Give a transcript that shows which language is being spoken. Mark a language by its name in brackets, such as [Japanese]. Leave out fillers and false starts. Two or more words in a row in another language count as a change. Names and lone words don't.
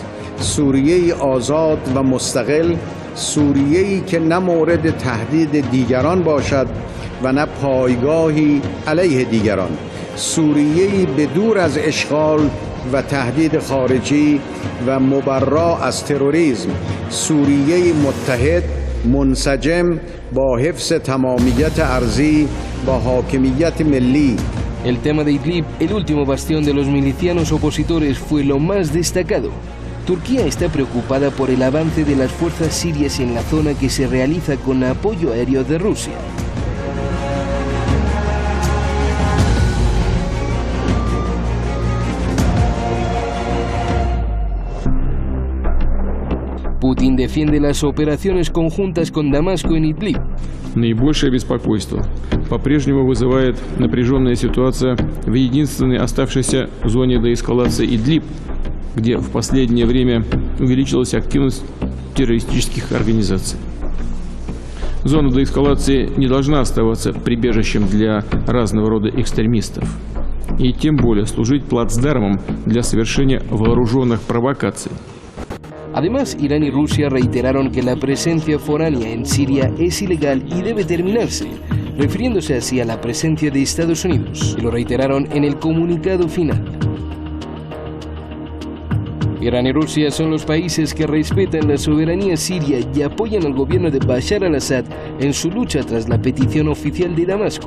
[Persian] سوریه‌ای آزاد و مستقل، سوریه‌ای که نه مورد تهدید دیگران باشد و نه پایگاهی علیه دیگران، سوریه‌ای بدور از اشغال و تهدید خارجی و مبرا از تروریسم، سوریه‌ای متحد منسجم با حفظ تمامیت ارضی و حاکمیت ملی. [Spanish] El tema de Idlib, el último bastión de los milicianos opositores, fue lo más destacado. Turquía está preocupada por el avance de las fuerzas sirias en la zona que se realiza con apoyo aéreo de Rusia. Putin defiende las operaciones conjuntas con Damasco en Idlib. [Russian] Наибольшее беспокойство по-прежнему вызывает напряженная ситуация в единственной оставшейся зоне деэскалации Идлиб, где в последнее время увеличилась активность террористических организаций. Зона деэскалации не должна оставаться прибежищем для разного рода экстремистов и тем более служить плацдармом для совершения вооруженных провокаций. [Spanish] Además, Irán y Rusia reiteraron que la presencia foránea en Siria es ilegal y debe terminarse, refiriéndose así a la presencia de Estados Unidos, y lo reiteraron en el comunicado final. Irán y Rusia son los países que respetan la soberanía siria y apoyan al gobierno de Bashar al-Assad en su lucha tras la petición oficial de Damasco.